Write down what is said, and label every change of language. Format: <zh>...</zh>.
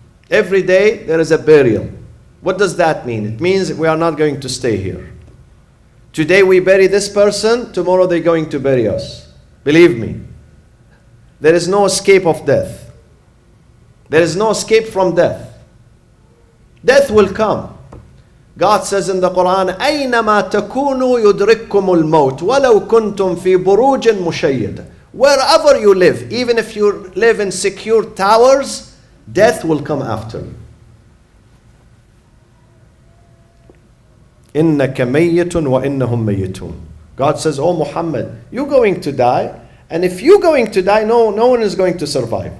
<en>Every day there is a burial. What does that mean? It means we are not going to stay here. Today we bury this person, tomorrow they're going to bury us. Believe me. There is no escape of death. There is no escape from death. Death will come. God says in the Quran,</en> <ar>أَيْنَمَا تَكُونُوا يُدْرِككُمُ الْمَوْتُ وَلَوْ كُنْتُمْ فِي بُرُوجٍ مُشَيَّدَةٍ.</ar> <en>Wherever you live, even if you live in secure towers, death will come after you.</en> <ar>إِنَّكَ مَيِّتٌ وَإِنَّهُمْ مَيِّتُونَ.</ar> <en>God says, oh Muhammad, you're going to die, and if you're going to die, no one is going to survive.</en>